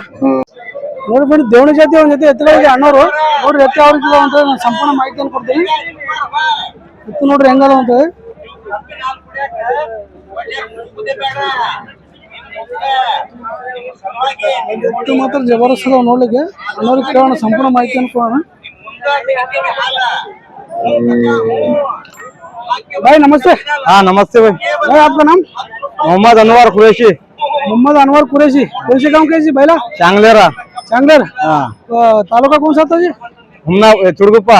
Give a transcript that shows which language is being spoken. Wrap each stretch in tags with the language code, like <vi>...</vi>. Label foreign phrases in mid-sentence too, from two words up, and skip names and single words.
<kn>ನೋಡಿ ಫ್ರೆಂಡ್ಸ್ ದೇವಣಿ ಜಾತಿ ಒಂದ್ ಜೊತೆ ಎತ್ತುಗಳಿಗೆ ಅಣ್ಣವ್ರು ನೋಡ್ರಿ ಎತ್ತು ಯಾವ ರೀತಿ ಅಂತ ನಾನು ಸಂಪೂರ್ಣ ಮಾಹಿತಿಯನ್ನು ಕೊಡ್ತೀನಿ. ಎತ್ತು ನೋಡ್ರಿ ಹೆಂಗದ ಅಂತ ಎತ್ತು ಮಾತ್ರ ಜಬರ್ದಸ್ತ್ ಅದಾವ ನೋಡ್ಲಿಕ್ಕೆ. ಅಣ್ಣವ್ರಿಗೆ ಕೇಳೋಣ ಸಂಪೂರ್ಣ ಮಾಹಿತಿಯನ್ನು ಕೊಡೋಣ.</kn> <hi>भाई नमस्ते। हाँ नमस्ते भाई। भाई आपका नाम? मोहम्मद अनवर कुरैशी। मोहम्मद अनवर कुरैशी। कौन से गांव के जी बैला? चांगलेरा। चांगलेर। हाँ। तालुका कौन सा था जी? हमना चुड़गुप्पा।</hi>